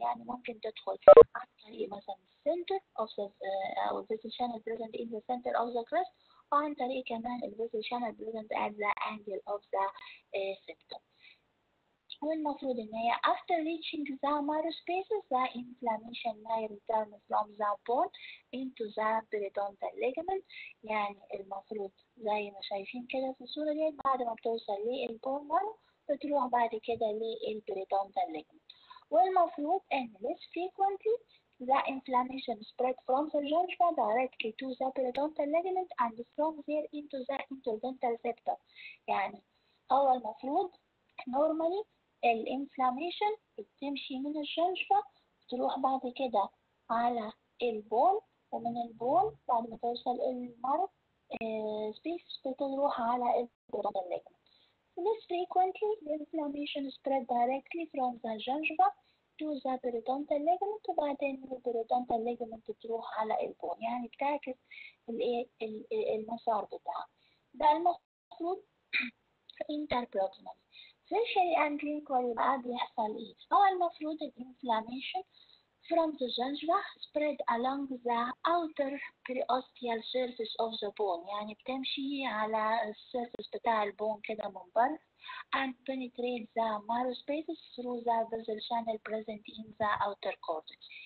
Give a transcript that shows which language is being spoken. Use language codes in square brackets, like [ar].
[ar] يعني ممكن تدخل عن طريق مثلا [en] center of the أو vessel channel present in the center of the crest [ar] وعن طريق كمان [en] vessel channel present at the angle of the septum. [ar] والمفروض إن هي [en] after reaching the marrow spaces the inflammation may return from the bone into the periodontal ligament. [ar] يعني المفروض زي ما شايفين كده في الصورة دي بعد ما بتوصل للبون مارو بتروح بعد كده للبريدونتال ligament. والمفروض إن [en] less frequently the inflammation spread from the gingiva directly to the periodontal ligament and from there into the interdental septum. [ar] يعني هو المفروض normally الانفلاميشن بتمشي من الجنجفة تروح بعد كده على البون ومن البون بعد ما توصل المارو سبيس بتروح على البريدونتال ligament. [en] Less frequently the inflammation spread directly from the gingiva to the periodontal ligament [ar] وبعدين من البريدونتال ligament تروح على البون. يعني بتعكس المسار بتاعها. ده المفروض interproximal. [en] Facially and clinically [ar] بقى بيحصل ايه؟ هو المفروض الانفلاميشن [en] from the gingiva spread along the outer periosteal surface of the bone. [ar] يعني بتمشي على السيرفس بتاع البون كده من بره [en] and penetrate the marrow spaces through the vessel channel present in the outer cortex.